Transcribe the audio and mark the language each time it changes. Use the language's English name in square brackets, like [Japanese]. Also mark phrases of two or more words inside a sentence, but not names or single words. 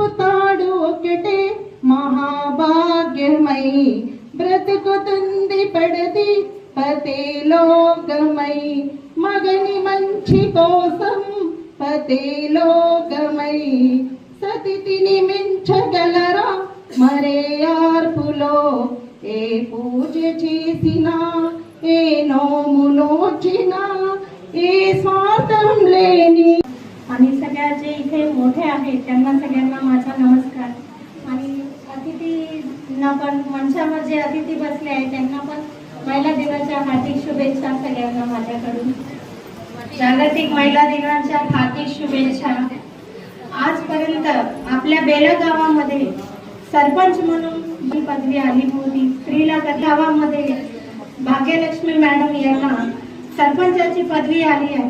[Telugu] తాడు ఒకటే మహాభాగ్యమై బ్రతుకుతుంది పడది పతిలోకమై మగని మంచి కోసం పతిలోకమై సతిని మించగలరా మరే ఆర్పులో ఏ పూజ చేసినా ఏ నోము నోచినా ఏ స్వార్థం లేని [Marathi] आणि सगळ्या जे इथे मोठे आहेत त्यांना सगळ्यांना माझा नमस्कार। आणि अतिथींना पण मंचावर जे अतिथी बसले आहेत त्यांना पण महिला दिनाच्या हार्दिक शुभेच्छा सगळ्यांना माझ्याकडून। जागतिक महिला दिनाच्या हार्दिक शुभेच्छा. आजपर्यंत आपल्या बेला गावामध्ये सरपंच म्हणून जी पदवी आली होती, स्त्रीला गावामध्ये भाग्यलक्ष्मी मॅडम यांना सरपंचाची पदवी आली आहे.